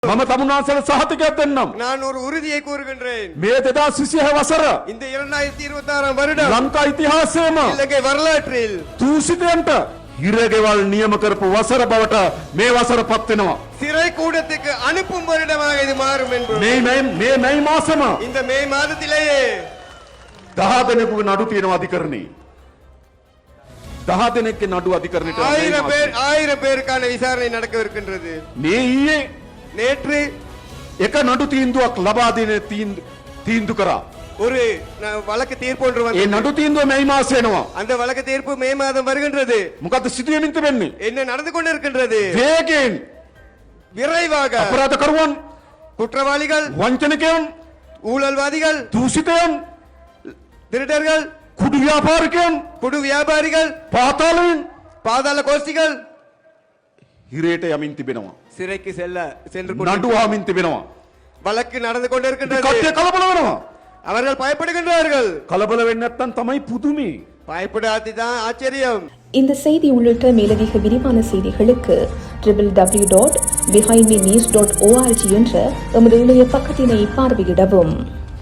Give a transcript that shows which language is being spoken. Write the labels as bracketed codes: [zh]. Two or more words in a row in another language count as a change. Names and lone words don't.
[si] මම තමුන්නාසල සහතිකයක් දෙන්නම්. [ta] நான் ஒரு உறுதியை கூறுகின்றேன். [si] මේ 2026 වසර [ta] இந்த 2026 வருடம் [si] ලංකා ඉතිහාසයේම [ta] இலங்கை வரலாற்றில் [si] දූෂිතයන්ට හිරගෙවල් නියම කරපු වසර බවට මේ වසර පත් වෙනවා. [ta] சிறை கூடத்துக்கு அனுப்பும் வருடமாக இது மாறும் என்பது [si] මේ මාසෙම [ta] இந்த மே மாதத்திலேயே [si] 10 දෙනෙකුගේ නඩු තියෙනවා අධිකරණේ. 10 දෙනෙක්ගේ නඩු අධිකරණයට [ta] 1000 பேருக்கான விசாரணை நடக்கவிருக்கின்றது. [si] මේ ඊයේ [ta] நேற்று [si] එක නඩු තීන්දුවක් ලබා දෙන තීන්දුව කරා. [ta] ஒரு வழக்கு தீர்ப்பு ஒன்று [si] ඒ [ta] வந்தது. [si] නඩු තීන්දුව මේ මාසෙ එනවා. [ta] அந்த வழக்கு தீர்ப்பு மே மாதம் வருகின்றது. [si] මොකද්ද සිදුවෙමින් තිබෙන්නේ? [ta] என்ன நடந்து கொண்டிருக்கின்றது? [si] වේගයෙන් [ta] விரைவாக [si] අපරාධකරුවන්, [ta] குற்றவாளிகள், [si] වංචනිකයන්, [ta] ஊழல்வாதிகள், [si] දූෂිතයන්, [ta] திருடர்கள், [si] කුඩු ව්‍යාපාරිකයන්, [ta] குடு வியாபாரிகள், [si] පාතාලයෙන් [ta] பாதாள கோஷ்டிகள் [si] හිරේට යමින් තිබෙනවා. [ta] சிறைக்கு சென்று [si] නඩු ආමින් තිබෙනවා. [ta] வழக்கு நடந்து கொண்டிருக்கின்றது. [si] කට්ටිය කලබල වෙනවා. [ta] அவர்கள் பயப்படுகின்றார்கள். [si] කලබල වෙන්නේ නැත්තම් තමයි පුදුමේ. [ta] பயப்படாததான் ஆச்சரியம். இந்த செய்தி உள்ளிட்ட மேலதிக விரிவான செய்திகளுக்கு www.behindmenews.org என்ற எமது இணைய பக்கத்தினை பார்வையிடவும்.